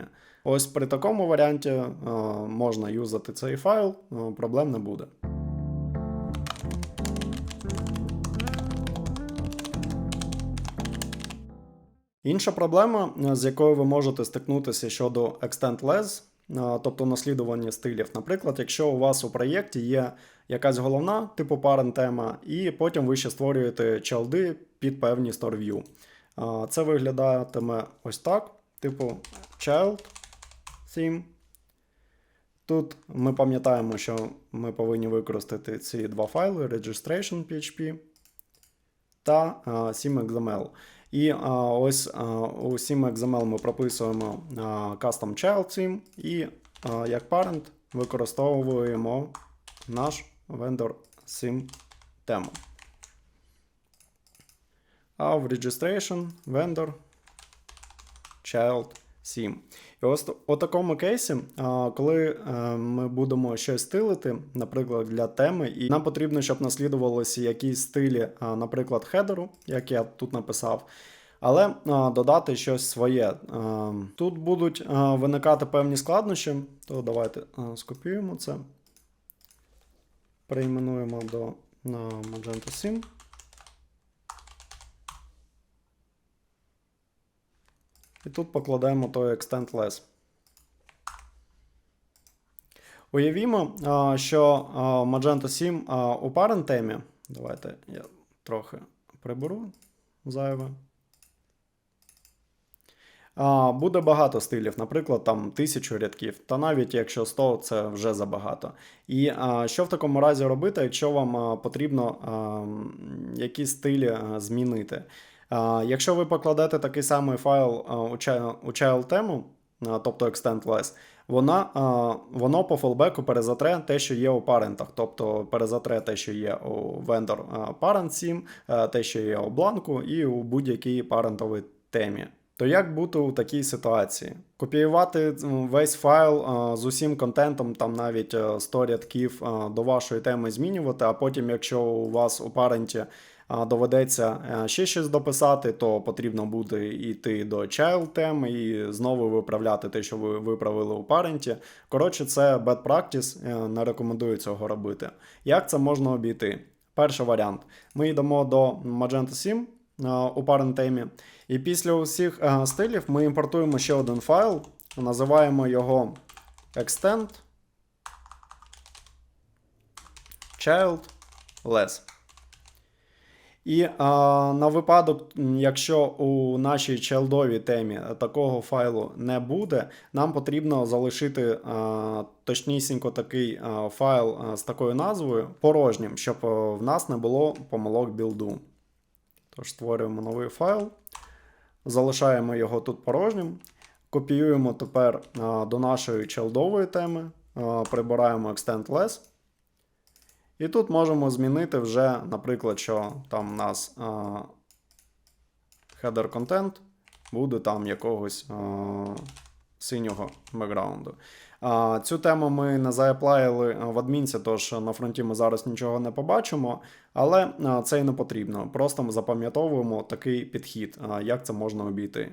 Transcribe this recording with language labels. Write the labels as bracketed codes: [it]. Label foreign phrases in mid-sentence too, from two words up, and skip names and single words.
[uk] Ось при такому варіанті можна юзати цей файл, проблем не буде. Інша проблема, з якою ви можете стикнутися щодо [en] extend less, [uk] тобто наслідування стилів. Наприклад, якщо у вас у проєкті є якась головна, типу parent тема, і потім ви ще створюєте чайлди під певні [en] store view. [uk] Це виглядатиме ось так, типу [en] child theme. [uk] Тут ми пам'ятаємо, що ми повинні використати ці два файли registration.php та sim.xml. І ось у sim.xml ми прописуємо [en] custom child theme [uk] і як parent використовуємо наш [en] vendor sim [uk] тему. А в [en] registration vendor child theme. [uk] І ось у такому кейсі, коли ми будемо щось стилити, наприклад, для теми, і нам потрібно, щоб наслідувалися якісь стилі, наприклад, хедеру, як я тут написав, але додати щось своє. Тут будуть виникати певні складнощі, то давайте скопіюємо це, перейменуємо до Magento Sim. І тут покладемо той [en] extend less. [uk] Уявімо, що Magento 7 у parent темі, давайте я трохи приберу зайве, буде багато стилів, наприклад, там 1000 рядків, та навіть якщо 100, це вже забагато. І що в такому разі робити, якщо вам потрібно якісь стилі змінити? Якщо ви покладете такий самий файл у child тему, тобто [en] extend less, [uk] воно по фолбеку перезатре те, що є у парентах, тобто перезатре те, що є у [en] vendor parent 7, [uk] те, що є у бланку і у будь-якій парентовій темі. То як бути у такій ситуації? Копіювати весь файл з усім контентом, там навіть 100 рядків до вашої теми змінювати, а потім, якщо у вас у паренті доведеться ще щось дописати, то потрібно буде йти до child теми і знову виправляти те, що ви виправили у паренті. Коротше, це [en] bad practice, [uk] не рекомендую цього робити. Як це можна обійти? Перший варіант. Ми йдемо до Magento 7 у parent темі, і після усіх стилів ми імпортуємо ще один файл, називаємо його [en] extend child less. [uk] І на випадок, якщо у нашій чайлдовій темі такого файлу не буде, нам потрібно залишити точнісінько такий файл з такою назвою порожнім, щоб в нас не було помилок білду. Тож створюємо новий файл, залишаємо його тут порожнім, копіюємо тепер до нашої чайлдової теми, прибираємо [en] extend less. [uk] І тут можемо змінити вже, наприклад, що там у нас [en] header content [uk] буде там якогось синього бекграунду. Цю тему ми не зааплаїли в адмінці, тож на фронті ми зараз нічого не побачимо, але це і не потрібно. Просто ми запам'ятовуємо такий підхід, як це можна обійти.